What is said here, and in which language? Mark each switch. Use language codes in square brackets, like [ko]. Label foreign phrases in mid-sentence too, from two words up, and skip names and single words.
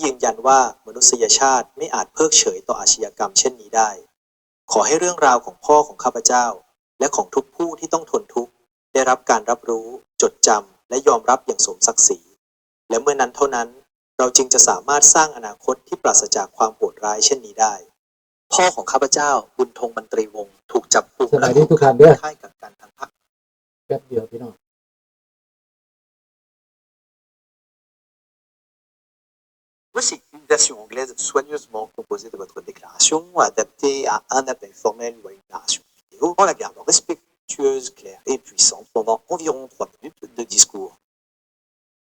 [th] ยืนยันว่ามนุษยชาติไม่อาจเพิกเฉยต่ออาชญากรรมเช่นนี้ได้ขอให้เรื่องราวของพ่อของข้าพเจ้าและของทุกผู้ที่ต้องทนทุกข์ได้รับการรับรู้จดจำและยอมรับอย่างสมศักดิ์ศรีและเมื่อนั้นเท่านั้นเราจึงจะสามารถสร้างอนาคตที่ปราศจากความโหดร้ายเช่นนี้ได้พ่อของข้าพเจ้าบุญธงมนตรีวงศ์ถูกจับกุมและคุมขังในค่ายกักกันทางภาค แป๊บเดียวพี่น้อง [fr] Voici une version anglaise soigneusement composée de votre déclaration, adaptée à un appel formel ou à une narration vidéo, en la gardant respectueuse, claire et puissante pendant environ 3 minutes de discours.